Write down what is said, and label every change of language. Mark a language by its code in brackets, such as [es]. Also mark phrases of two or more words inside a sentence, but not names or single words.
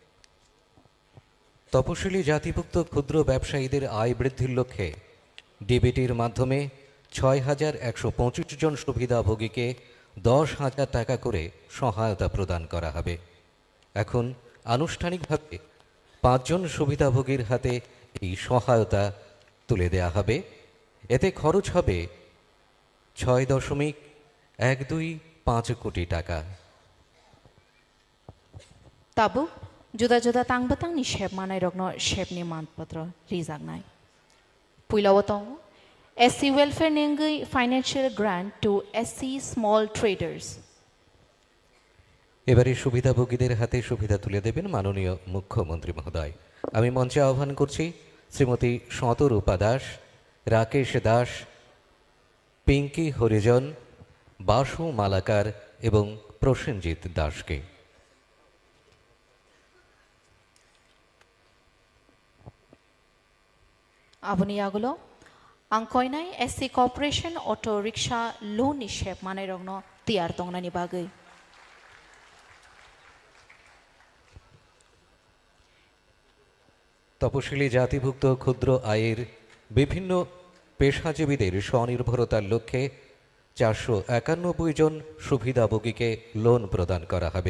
[bn] তপশিলি জাতিভুক্ত ক্ষুদ্র ব্যবসায়ীদের আয় বৃদ্ধির লক্ষ্যে ডিবিটির মাধ্যমে ৬,১২৫ জন সুবিধাভোগীকে ১০,০০০ টাকা করে সহায়তা প্রদান করা হবে। এখন আনুষ্ঠানিকভাবে ৫ জন সুবিধাভোগীর হাতে এই সহায়তা তুলে দেওয়া হবে। এতে খরচ হবে ৬.১২৫ কোটি টাকা। [trp] Tabu, juda-juda tang batang ni shep manai rogno shep ni manpatra rizagnai. Puilawatong, [en] SC Welfare Nengai Financial Grant to SC Small [trp] Traders. [bn] এবারে সুবিধাভোগীদের হাতে সুবিধা তুলে দেবেন মাননীয় মুখ্যমন্ত্রী মহোদয়। আমি মঞ্চে আহ্বান করছি শ্রীমতী শতরূপা দাস, রাকেশ দাস, পিঙ্কি হরিজন, বাসু মালাকার এবং প্রসেনজিৎ দাসকে। [trp] Abuni agulo, ang koinai [en] SC Corporation Auto Rickshaw Loan [trp] ni shep manai rogno tiar tongna ni bagai. [bn] তপশিলি জাতিভুক্ত ক্ষুদ্র আয়ের বিভিন্ন পেশাজীবীদের স্বনির্ভরতার লক্ষ্যে ৪৯১ জন সুবিধাভোগীকে লোন প্রদান করা হবে।